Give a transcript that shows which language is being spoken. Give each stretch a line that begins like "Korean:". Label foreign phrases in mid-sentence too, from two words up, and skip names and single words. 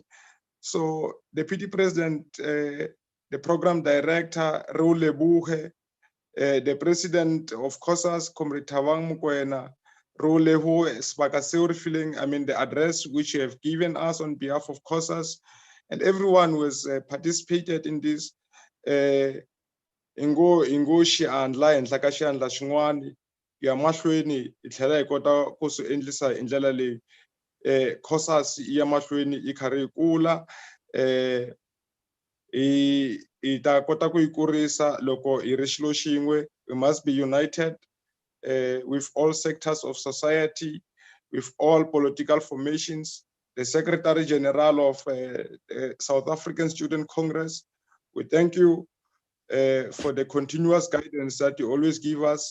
English: So, Deputy President, the Program Director, Raul Lebuhe, the President of Cosas, Comrade Thabang Mokoena, Raul Lebuhe, the address which you have given us on behalf of Cosas, and everyone who has participated in this.
Tsonga: Ingo xiandla henhla ka xiandla xin'wani ya mahlweni hi tlhela hi kota ku swi endlisa hi ndlela leyi. Cosas ya mahlweni yi karhi yi kula, hi ta kota ku yi kurisa loko hi ri xilo xin'we.
English: We must be united with all sectors of society, with all political formations. the Secretary General of South African Student Congress. We thank you for the continuous guidance that you always give us.